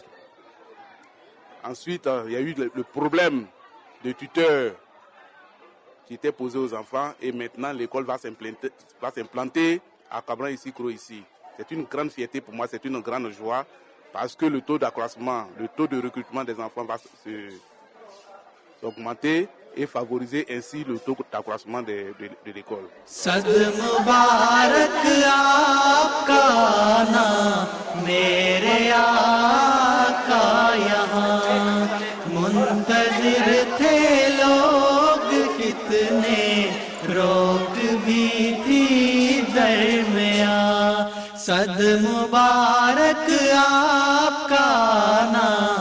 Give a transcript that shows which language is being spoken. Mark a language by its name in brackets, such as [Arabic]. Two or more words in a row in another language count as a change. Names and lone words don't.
[French] Ensuite, il y a eu le problème de tuteurs qui était posé aux enfants et maintenant l'école va s'implanter à Kablan ici, Kro ici. C'est une grande fierté pour moi, c'est une grande joie parce que le taux d'accroissement, le taux de recrutement des enfants va augmenter et favoriser ainsi le taux d'accroissement de l'école. [Urdu] صد مبارک آپکا نام میرے آقا یہاں منتظر تھے لوگ کتنے روک بھی تھی درمیاں صد مبارک آپکا نام